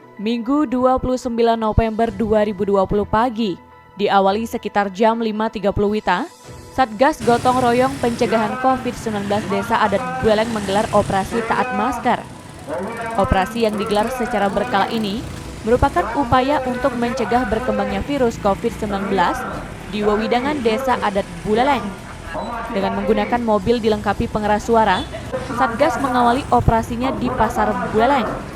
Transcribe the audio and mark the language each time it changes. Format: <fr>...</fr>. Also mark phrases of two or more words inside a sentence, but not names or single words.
<id>Minggu 29 November 2020 pagi, diawali sekitar jam 5.30 WITA, Satgas Gotong Royong Pencegahan COVID-19 Desa Adat Buleleng menggelar operasi taat masker. Operasi yang digelar secara berkala ini merupakan upaya untuk mencegah berkembangnya virus COVID-19 di wewidangan Desa Adat Buleleng. Dengan menggunakan mobil dilengkapi pengeras suara, Satgas mengawali operasinya di Pasar Buleleng.</id>